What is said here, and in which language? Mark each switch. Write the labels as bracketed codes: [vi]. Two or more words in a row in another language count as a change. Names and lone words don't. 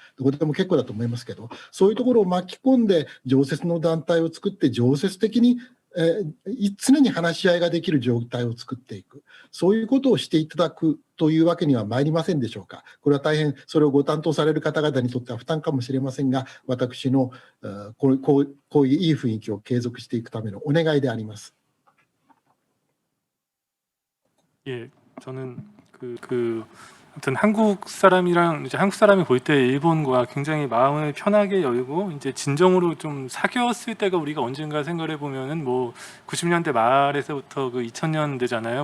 [ja] どこでも結構だと思いますけど、そういうところを巻き込んで常設の団体を作って常設的に常に話し合いができる状態を作っていく。そういうことをしていただくというわけには参りませんでしょうか。これは大変それをご担当される方々にとっては負担かもしれませんが、私のこういういい雰囲気を継続していくためのお願いであります。 [ko] 예, 저는 아무튼 한국 사람이랑 이제 한국 사람이 볼 때 일본과 굉장히 마음을 편하게 열고 이제 진정으로 좀 사귀었을 때가 우리가 언젠가 생각을 해보면은 뭐 90년대 말에서부터 그 2000년대잖아요.